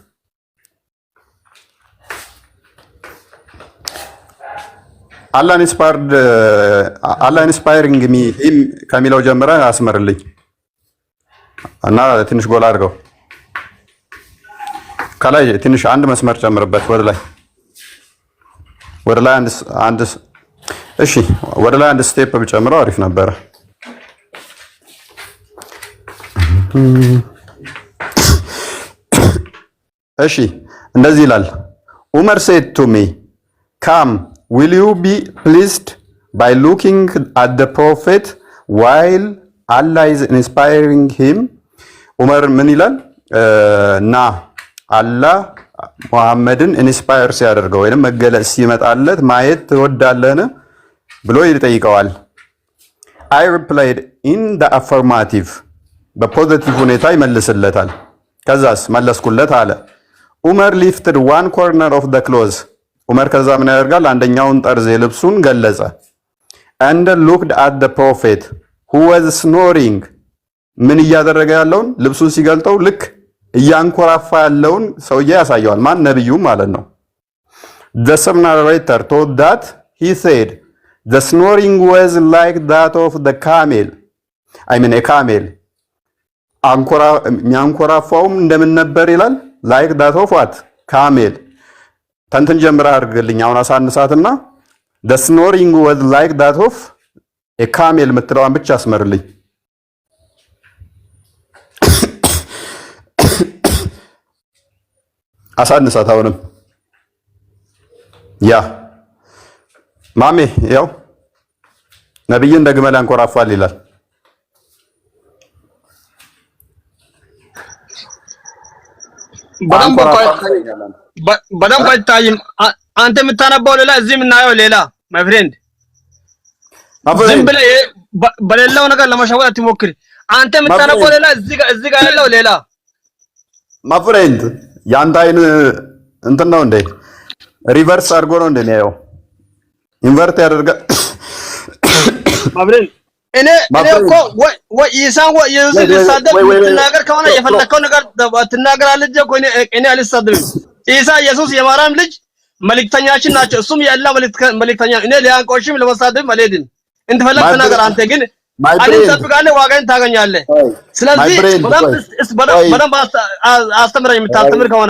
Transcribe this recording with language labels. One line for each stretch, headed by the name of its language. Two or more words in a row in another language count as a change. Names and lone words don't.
Amharic: አላህ
English: inspiring me
Amharic: ከሚለው ጀምረ አስመርልኝ እና ትንሽ ጎላ አድርገው ከላይ ትንሽ አንድ መስመር ጨምርበት ወደ ላይ አንድ እሺ ወደ ላይ አንድ ስቴፕ ብጨምረው አሪፍ ነበር እሺ እንደዚህ ይላል
English: ዑመር said to me come will you be pleased by looking at the prophet while Allah is inspiring him
Amharic: ዑመር ምን ይላል ና አላህ ሙሐመድን ኢንስፓየር ሲያደርገው ወይንም መገለጽ ሲመጣለት ማየት ትወዳለህን ብሎ ይጠይቀዋል
English: I replied in the affirmative
Amharic: በፖዚቲቭ ሁኔታ ይመልስለታል ከዛስ መለስኩለት አለ
English: ዑመር lifted one corner of the clothes
Amharic: ዑመር ከዛ ምን ያደርጋል አንደኛውን ጠርዝ የልብሱን ገለጸ
English: and looked at the prophet who was snoring
Amharic: ምን እያደረገ ያለውን ልብሱን ሲገልጠው ልክ እያንኮራፋ ያለውን ሰውዬ ያሳየዋል ማን ነብዩ ማለት ነው
English: the narrator told that he said the snoring was like that of the camel I mean a camel
Amharic: የሚያንኮራፋውም እንደምን ነበር ይላል
English: like that of what camel
Amharic: ተንትን ጀምራ አድርግልኝ አሁን አሳንሳትና
English: the snoring was like that of a camel
Amharic: የምትለዋን ብቻ አስመርልኝ አሳንሳት አሁንም ያ ማሜ ያው ነብይ እንደ ግመል ያንኮራፋል ይላል በደንብ አይታይም። አንተ የምታነባው ሌላ እዚህ የምናየው ሌላ
English: my friend
Amharic: ዝም ብለህ በሌላው ነገር ለመሸወድ አትሞክር። አንተ የምታነባው ሌላ እዚህ ጋር ያለው ሌላ
English: my friend
Amharic: ያንተ አይን እንትን ነው እንዴ ሪቨርስ አድርጎ ነው እንዴ ነው ኢንቨርት ያደርጋል
English: my friend
Amharic: እኔ እኮ ወይ ኢሳን ወይ ኢየሱስ ሊሳደብ ትናገር ከሆነ የፈለከው ነገር ትናገራለህ እንጂ እኮ እኔ አልሳደብም። ኢሳ ኢየሱስ የማርያም ልጅ መልእክተኛችን ናቸው። እሱም የአላህ መልእክተኛ እኔ ሊያንቆሽም ለመሳደብ አልሄድም። እንትፈለግ ተናገር። አንተ ግን አንተ ተጠብቃለህ፣ ዋጋን ታገኛለህ። ስለዚህ በደንብ አስተምረኝ የምታስተምር ከሆነ